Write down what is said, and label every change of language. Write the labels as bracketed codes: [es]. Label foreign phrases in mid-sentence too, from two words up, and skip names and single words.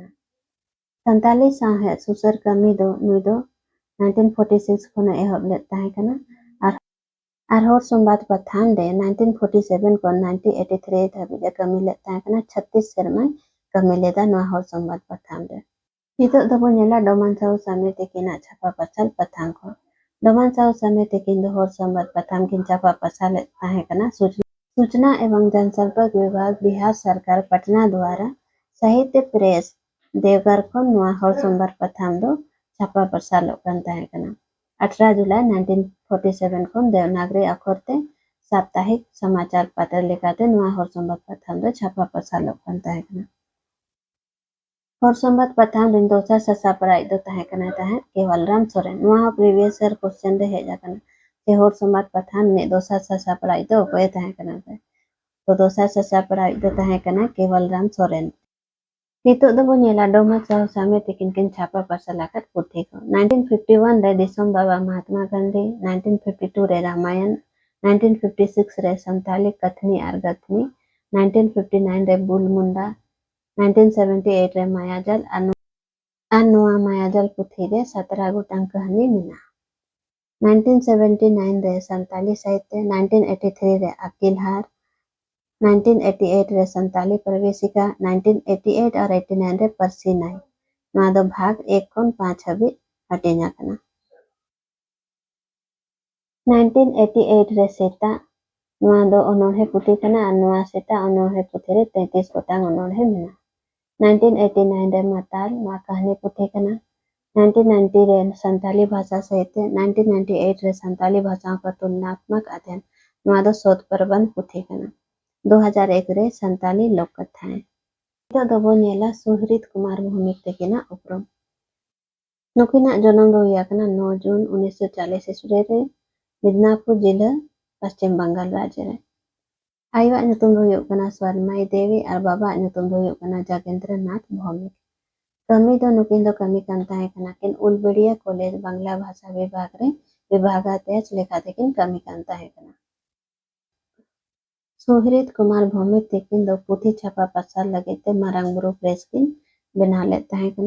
[sat] ᱥᱟᱱᱛᱟᱞᱤ ᱥᱟᱶᱦᱮᱫ ᱥᱩᱥᱟᱹᱨ ᱠᱟᱹᱢᱤ ᱫᱚ ᱱᱩᱭ ᱫᱚ 1946 ᱠᱷᱚᱱᱮ ᱮᱦᱚᱵ ᱞᱮᱫ ᱛᱟᱦᱮᱸ ᱠᱟᱱᱟ ᱟᱨ ᱦᱚᱲ ᱥᱚᱢᱵᱟᱫ ᱯᱟᱛᱷᱟᱢ ᱨᱮ 1947 ᱠᱷᱚᱱ 1983 ᱫᱷᱟᱹᱵᱤᱡ ᱮ ᱠᱟᱹᱢᱤ ᱞᱮᱫ ᱛᱟᱦᱮᱸ ᱠᱟᱱᱟ। 36 ᱥᱮᱨᱢᱟᱭ ᱠᱟᱹᱢᱤ ᱞᱮᱫᱟ ᱱᱚᱣᱟ ᱦᱚᱲ ᱥᱚᱢᱵᱟᱫ ᱯᱟᱛᱷᱟᱢ ᱨᱮ। ᱱᱤᱛᱚᱜ ᱫᱚᱵᱚ ᱧᱮᱞᱟ ᱰᱚᱢᱟᱱ ᱥᱟᱦᱩ ᱥᱟᱢᱤ ᱛᱟᱹᱠᱤᱱᱟᱜ ᱪᱷᱟᱯᱟ ᱯᱟᱥᱟᱞ ᱯᱟᱛᱷᱟᱢ ᱠᱚ। ᱰᱚᱢᱟᱱ ᱥᱟᱦᱩ ᱥᱟᱢᱤ ᱛᱟᱹᱠᱤᱱ ᱫᱚ ᱦᱚᱲ ᱥᱚᱢᱵᱟद ᱯᱟᱛᱷᱟᱢ ᱠᱤन ᱪᱷᱟᱯᱟ ᱯᱟᱥᱟᱞᱮᱫ ᱛᱟᱦᱮᱸ ᱠᱟᱱᱟ। [hi] सूचना एवं जनसंपर्क विभाग बिहार सरकार पटना द्वारा [sat] साहित्य प्रेस देवघर खन नोआ हर सोमवार पथाम दो छापा पसालोग कन ताहें कना। 18 जुलाई 1947 खन देवनागरी अक्षर ते [hi] साप्ताहिक समाचार पत्र [sat] लेखाते नोआ हर सोमवार पथाम दो छापा पसालोग कन ताहें कना। हर सोमवार पथाम दिन दोसा ससापराई दो ताहें कना ताहें केवलराम सोरेन नोआ [en] previous year question [sat] रे हेज आकना जे हर सोमवार पथाम ने दोसा ससापराई दो कोय ताहें कना तो दोसा ससापराई दो ताहें कना केवलराम सोरेन। नितोग दो बोनेला डोमन साहू सामी तकिन किन छापा पसाल आकत पुथी को 1951 रे दिसोम बाबा महात्मा गांधी 1952 रे रामायण 1956 रे संताली कथनी आर गथनी 1959 रे बुलमुंडा 1978 रे मायाजाल आर नोआ मायाजाल पुथी रे 17 गोटांग कहानी मेना। 1979 रे संताली साहित्य 1983 रे अकीलहार 1988 रे संताली प्रवेशिका 1988 और 89 रे परसी नाई नोआ दो भाग 1 खन 5 हाबी हटिना कना। 1988 रे सेता नोआ दो अनोढ़े पुथी कना और नोआ सेता अनोढ़े पुथी रे 33 गोटांग अनोढ़े मेना। 1989 रे माताल नोआ कहानी पुथी कना। 1990 रे संताली भाषा साहित्य 1998 रे संताली भाषाओं का तुलनात्मक अध्ययन नोआ दो [hi] शोध प्रबंध [sat] पुथी कना। 2001 रे संताली लोक कथाएं तो दबो नेला सुहृद कुमार भौमिक तकिना उपरम नुकिना जन्म दो याकना 9 जून 1940 ईस्वी रे मिदनापुर जिला पश्चिम बंगाल राज्य रे आयवा ᱧᱩᱛᱩᱢ ᱫᱚ ᱦᱩᱭᱩᱜ ᱠᱟᱱᱟ ᱥᱣᱟᱨᱢᱟᱭ देवी और बाबा ᱧᱩᱛᱩᱢ ᱫᱚ ᱦᱩᱭᱩᱜ ᱠᱟᱱᱟ जागेंद्र नाथ भौमिक। कमी दो नुकिन दो कमी कान ताहें कना किन उलबेड़िया कॉलेज [hi] बांग्ला भाषा विभाग [sat] रे विभागाध्यक्ष लेखा तकिन कमी कान ताहें कना। सुहृद कुमार भौमिक तकिन दो पुथी छापा पसार लगेते मारांग बुरु प्रेस किन बना ले ताहें कना।